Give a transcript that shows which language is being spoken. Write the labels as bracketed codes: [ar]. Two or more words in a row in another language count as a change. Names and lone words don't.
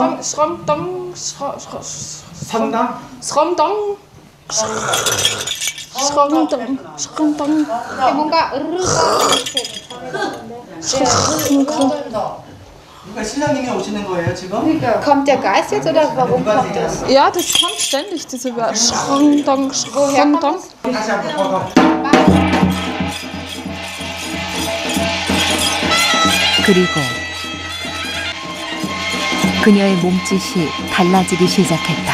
[ko] 뭔가 신랑님이 오시는 거예요 지금? [de] Kommt der Geist jetzt oder warum kommt das? Ja, das kommt ständig, diese Wörter. Schramdong. [ko] 다시 한번 그리고 그녀의 몸짓이 달라지기 시작했다.